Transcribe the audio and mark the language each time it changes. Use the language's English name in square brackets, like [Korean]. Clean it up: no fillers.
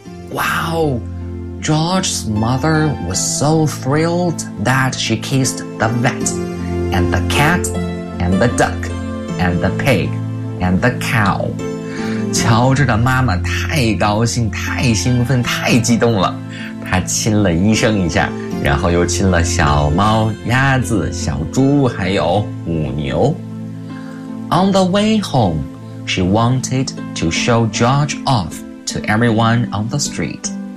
[English] Wow, George's mother was so thrilled that she kissed the vet, and the cat, and the duck, and the pig, and the cow. [Chinese] 乔治的妈妈太高兴，太兴奋，太激动了。他亲了医生一下，然后又亲了小猫、鸭子、小猪，还有母牛。 [English] On the way home, she wanted to show George off to everyone on the street.